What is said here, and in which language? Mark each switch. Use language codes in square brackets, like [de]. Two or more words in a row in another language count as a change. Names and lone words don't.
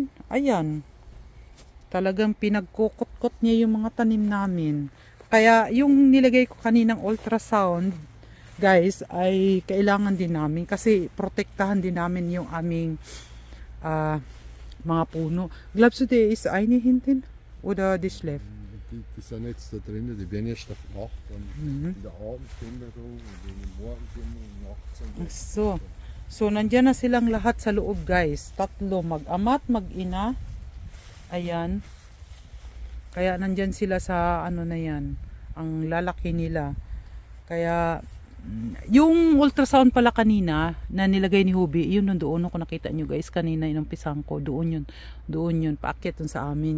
[tl] Ayan. Talagang pinagkukot-kot niya yung mga tanim namin. Kaya yung nilagay ko kaninang ultrasound, guys, ay kailangan din namin kasi protektahan din namin yung aming mga puno. [de] Glaubst du, der ist eine hinten oder die schläft? Die sind jetzt da drinnen, die werden erst auf Nacht in der Abenddämmerung und in der Morgendämmerung nachts. [tl] So nandyan na silang lahat sa loob, guys. Tatlo, mag-amat, mag-ina. Ayan. Kaya nandyan sila sa ano na yan, ang lalaki nila. Kaya yung ultrasound pala kanina na nilagay ni Hubi, yun doon ako nakita nyo guys kanina, inumpisan ko, doon yun paakyat dun sa amin.